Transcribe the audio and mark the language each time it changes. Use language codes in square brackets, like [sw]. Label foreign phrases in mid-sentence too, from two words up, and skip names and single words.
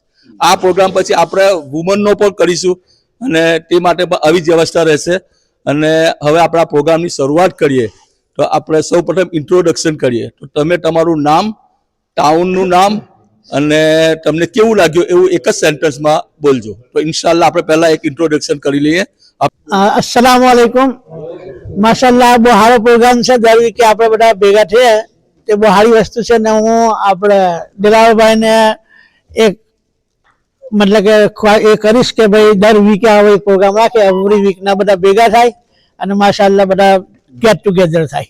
[gu] આ પ્રોગ્રામ પછી આપણે વુમનનો પણ કરીશું અને તે માટે પણ આવી જ વ્યવસ્થા રહેશે। અને હવે આપણે આ પ્રોગ્રામની શરૂઆત કરીએ તો આપણે સૌ પ્રથમ ઇન્ટ્રોડક્શન કરીએ। તો તમે તમારું નામ, ટાઉનનું નામ અને તમને કેવું લાગ્યું એવું એક જ સેન્ટેન્સમાં બોલજો। તો ઇન્શાલ્લાહ આપણે પહેલા એક ઇન્ટ્રોડક્શન કરી લઈએ। [ar] السلام عليكم ما شاء الله [gu] બહુ સારો પ્રોગ્રામ છે। દર વીકે આપણે બધા ભેગા થઈએ તે બહુ સારી વસ્તુ છે ને હું આપણે દિલાવરભાઈને એક મતલબ કે એ કરીશ કે ભાઈ દર વીકે આવો એક પ્રોગ્રામ રાખે, [en] every weekના [gu] બધા ભેગા થાય અને માશાલ્લાહ બધા [en] get together [gu] થાય।